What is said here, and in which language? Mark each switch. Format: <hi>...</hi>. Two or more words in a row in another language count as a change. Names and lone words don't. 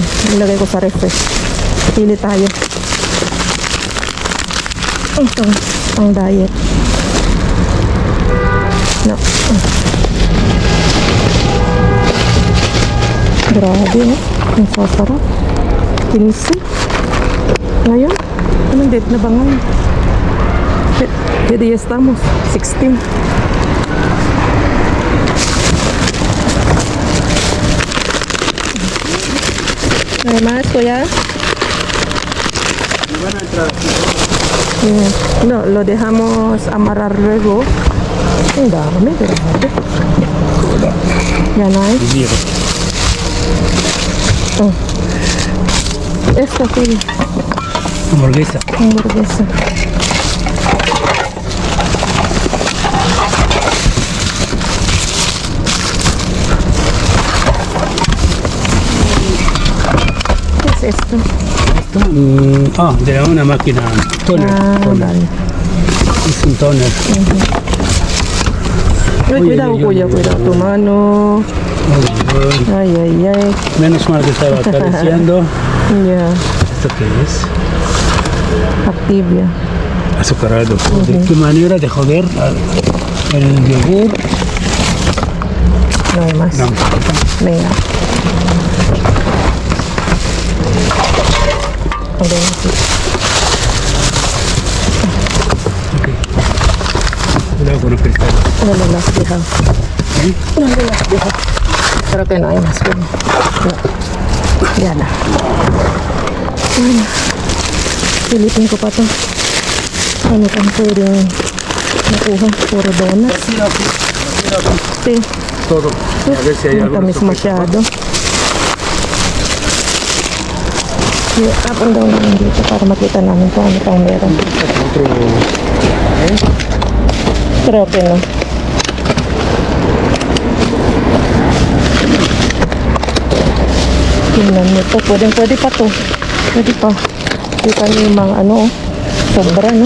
<tl>Nilagay ko sa refresh. Pili tayo. Ito, ang diet. No. Grabe, eh. Ang sasarap. 15. Ngayon, anong date na ba ngayon?</tl> <es>¿Qué día estamos? 16. ¿Hay más, kuya? No, lo dejamos amarrar luego.</es> <tl>Ang dami, grabe. Yan ay.</tl> <es>Mira. Oh. Esto, kuya. Hamburguesa. Hamburguesa. ¿Qué es esto? Esto, de una máquina toner. Ah, toner. vale. Es un toner. Ay, Uy, cuidado, uy, kuya, uy, cuidado uy. tu mano. Uy, Ay, ay, ay. menos mal que estaba acariciando. Ya, ¿Esto qué es? Activia. Azucarado. ¿De qué manera de joder el yogur? No hay más. No. Venga. Ok, sí. Ok. Cuidado con los cristales. No le las deja. ¿Eh? No le las deja. Creo que no hay más. Kuya. No.</es> <tl>Ya na. Bueno. Silipin ko pa to. Ano kang pwedeng nakuha? Puro donuts.</tl> <es>Sí. Todo. A ver si hay</es> <tl>Ang</tl> <es>algo.</es> <tl>tamis masyado.</tl> <en>Up and down</en> <tl>namin dito para makita namin kung ano pang meron.</tl> <es>Otro.</es> <tl>Pero okay no. Tingnan nyo to. Pwede pa to. Pwede pa. Kita nyo yung mga ano. Sobra no.</tl>